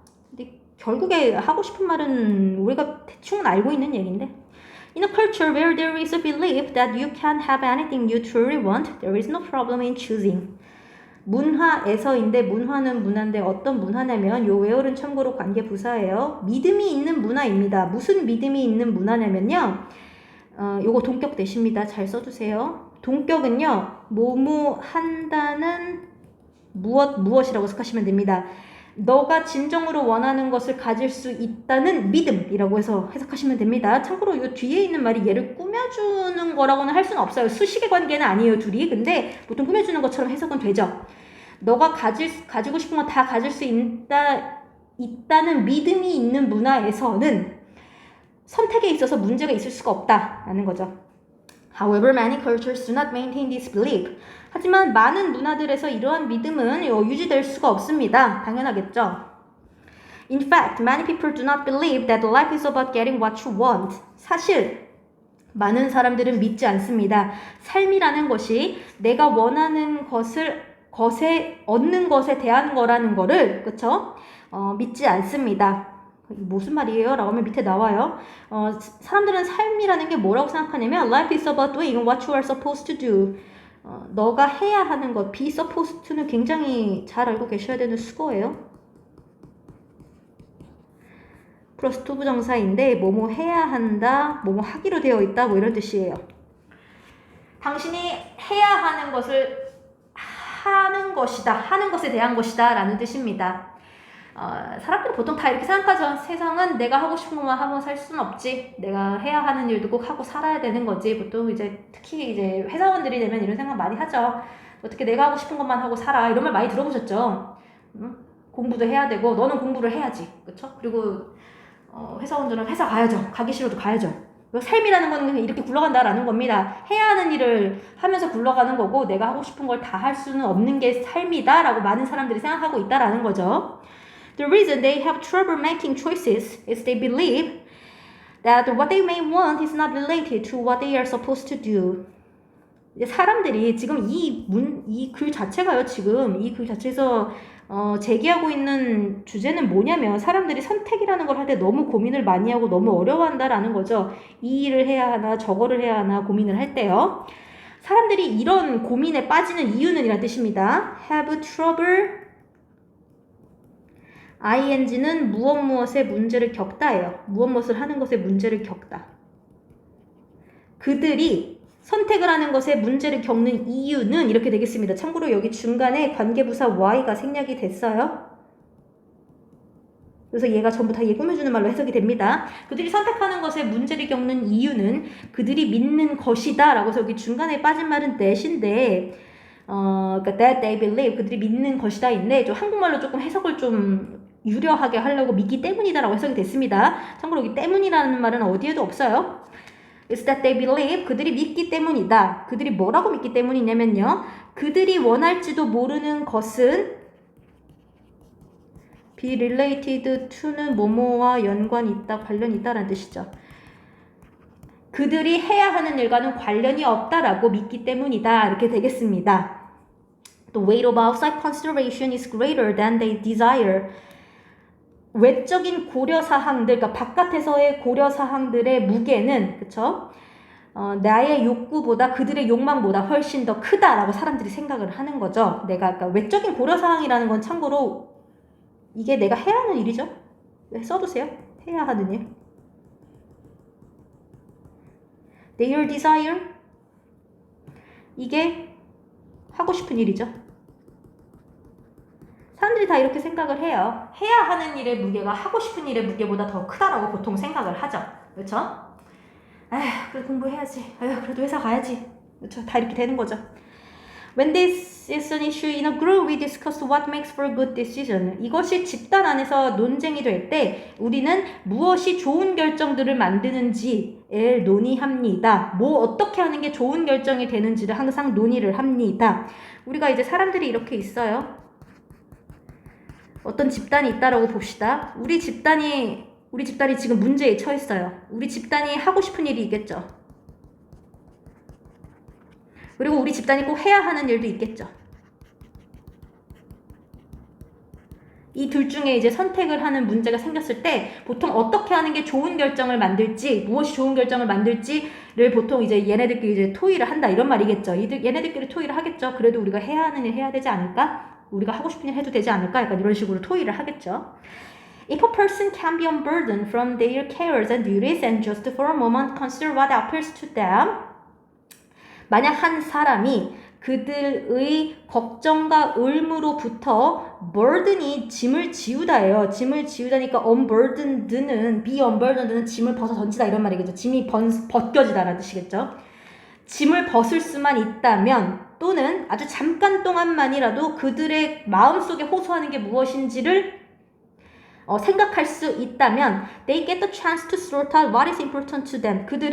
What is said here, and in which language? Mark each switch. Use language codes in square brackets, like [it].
[ko] 근데 결국에 하고 싶은 말은 우리가 대충 알고 있는 얘기인데, [en] In a culture where there is a belief that you can have anything you truly want, there is no problem in choosing. [ko] 문화에서인데, 문화는 문화인데 어떤 문화냐면, 요 웨어는 참고로 관계 부사예요. 믿음이 있는 문화입니다. 무슨 믿음이 있는 문화냐면요, 요거 동격 대십니다. 잘 써주세요. 동격은요, 뭐뭐 한다는 무엇이라고 생각하시면 됩니다. 너가 진정으로 원하는 것을 가질 수 있다는 믿음이라고 해서 해석하시면 됩니다. 참고로 이 뒤에 있는 말이 얘를 꾸며주는 거라고는 할 수는 없어요. 수식의 관계는 아니에요, 둘이. 근데 보통 꾸며주는 것처럼 해석은 되죠. 너가 가지고 싶은 거 다 가질 수 있다는 믿음이 있는 문화에서는 선택에 있어서 문제가 있을 수가 없다라는 거죠. [en] However, many cultures do not maintain this belief. [ko] 하지만 많은 문화들에서 이러한 믿음은 유지될 수가 없습니다. 당연하겠죠. [en] In fact, many people do not believe that life is about getting what you want. [ko] 사실 많은 사람들은 믿지 않습니다. 삶이라는 것이 내가 원하는 것에 얻는 것에 대한 거라는 거를, 그쵸? 믿지 않습니다. 무슨 말이에요? 라고 하면 밑에 나와요. 사람들은 삶이라는 게 뭐라고 생각하냐면 [en] Life is about doing what you are supposed to do. [ko] 너가 해야 하는 것, [en] be supposed to [ko] 는 굉장히 잘 알고 계셔야 되는 수거예요. 플러스 to 부정사인데 뭐뭐 해야 한다, 뭐뭐 하기로 되어 있다, 뭐 이런 뜻이에요. 당신이 해야 하는 것을 하는 것이다, 하는 것에 대한 것이다 라는 뜻입니다. 사람들은 보통 다 이렇게 생각하죠. 세상은 내가 하고 싶은 것만 하고 살 수는 없지. 내가 해야 하는 일도 꼭 하고 살아야 되는 거지. 보통 이제 특히 이제 회사원들이 되면 이런 생각 많이 하죠. 어떻게 내가 하고 싶은 것만 하고 살아. 이런 말 많이 들어보셨죠. 공부도 해야 되고 너는 공부를 해야지. 그렇죠? 그리고 회사원들은 회사 가야죠. 가기 싫어도 가야죠. 삶이라는 건 이렇게 굴러간다라는 겁니다. 해야 하는 일을 하면서 굴러가는 거고 내가 하고 싶은 걸 다 할 수는 없는 게 삶이다 라고 많은 사람들이 생각하고 있다라는 거죠. [en] The reason they have trouble making choices is they believe that what they may want is not related to what they are supposed to do. [ko] 사람들이 지금 이 글 자체가요, 지금 이 글 자체에서 제기하고 있는 주제는 뭐냐면 사람들이 선택이라는 걸 할 때 너무 고민을 많이 하고 너무 어려워한다라는 거죠. 이 일을 해야 하나 저거를 해야 하나 고민을 할 때요. 사람들이 이런 고민에 빠지는 이유는 이란 뜻입니다. [en] have trouble ing [ko] 는 무엇의 문제를 겪다예요. 무엇을 하는 것에 문제를 겪다. 그들이 선택을 하는 것에 문제를 겪는 이유는 이렇게 되겠습니다. 참고로 여기 중간에 관계부사 y가 생략이 됐어요. 그래서 얘가 전부 다 얘 꾸며주는 말로 해석이 됩니다. 그들이 선택하는 것에 문제를 겪는 이유는 그들이 믿는 것이다 라고 해서 여기 중간에 빠진 말은 that인데 그러니까 [en] that they believe [ko] 그들이 믿는 것이다 인데 좀 한국말로 조금 해석을 좀 유려하게 하려고 믿기 때문이다 라고 해석이 됐습니다. 참고로 여기 때문이라는 말은 어디에도 없어요. [en] It's that they believe [ko] 그들이 믿기 때문이다. 그들이 뭐라고 믿기 때문이냐면요. 그들이 원할지도 모르는 것은 [en] be related to [ko] 는 뭐뭐와 연관이 있다, 관련이 있다라는 뜻이죠. 그들이 해야 하는 일과는 관련이 없다라고 믿기 때문이다. 이렇게 되겠습니다. [en] The weight of outside consideration is greater than they desire. [ko] 외적인 고려사항들, 그러니까 바깥에서의 고려사항들의 무게는, 그쵸? 나의 욕구보다 그들의 욕망보다 훨씬 더 크다라고 사람들이 생각을 하는 거죠. 그러니까 외적인 고려사항이라는 건 참고로 이게 내가 해야 하는 일이죠. 써두세요. 해야 하는 일. [en] Their desire. [ko] 이게 하고 싶은 일이죠. 사람들이 다 이렇게 생각을 해요. 해야 하는 일의 무게가 하고 싶은 일의 무게보다 더 크다라고 보통 생각을 하죠. 그렇죠? 아휴, 그래도 공부해야지. 아휴, 그래도 회사 가야지. 그렇죠? 다 이렇게 되는 거죠. [en] When this is an issue in a group, we discuss what makes for a good decision. [ko] 이것이 집단 안에서 논쟁이 될 때 우리는 무엇이 좋은 결정들을 만드는지를 논의합니다. 뭐 어떻게 하는 게 좋은 결정이 되는지를 항상 논의를 합니다. 우리가 이제 사람들이 이렇게 있어요. 어떤 집단이 있다라고 봅시다. 우리 집단이 지금 문제에 처했어요. 우리 집단이 하고 싶은 일이 있겠죠. 그리고 우리 집단이 꼭 해야 하는 일도 있겠죠. 이 둘 중에 이제 선택을 하는 문제가 생겼을 때 보통 어떻게 하는 게 좋은 결정을 만들지, 무엇이 좋은 결정을 만들지를 보통 이제 얘네들끼리 이제 토의를 한다 이런 말이겠죠. 얘네들끼리 토의를 하겠죠. 그래도 우리가 해야 하는 일 해야 되지 않을까? 우리가 하고 싶은 일 해도 되지 않을까? 약간 이런 식으로 토의를 하겠죠. [en] If a person can be unburdened from their cares and duties and just for a moment consider what appeals to them. [ko] 만약 한 사람이 그들의 걱정과 의무로부터 burden이 짐을 지우다예요. 짐을 지우다니까 unburdened는 be unburdened는 짐을 벗어 던지다 이런 말이겠죠. 짐이 벗겨지다라는 뜻이겠죠. 짐을 벗을 수만 있다면 또는 아주 잠깐 동안만이라도 그들의 마음속에 호소하는 게 무엇인지를 생각할 수 있다면 [en] they get the chance to sort out what is important to them.